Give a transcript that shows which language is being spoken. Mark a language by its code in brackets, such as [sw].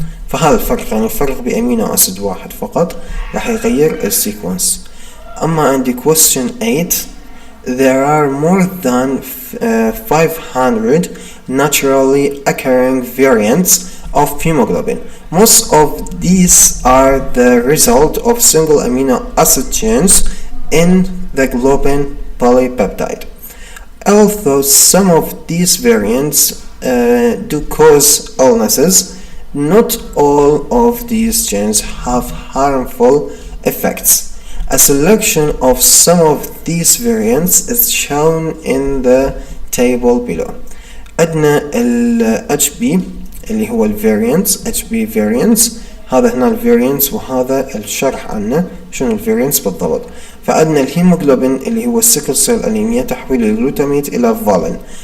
[ar] فهذا الفرق، يعني الفرق بأمينو أسيد واحد فقط راح يغير السيكونس. [en] أما عندي question 8 there are more than 500 naturally occurring variants of hemoglobin. Most of these are the result of single amino acid chains in the globin polypeptide. Although some of these variants do cause illnesses, not all of these chains have harmful effects. A selection of some of these variants is shown in the table below. [ar] عندنا ال HB اللي هو ال variants، HB variants، هذا هنا ال variants وهذا الشرح عنه شنو ال variants بالضبط. فعندنا الهيموغلوبين اللي هو السيكل سيل أنيميا، تحويل الجلوتاميت إلى فالين.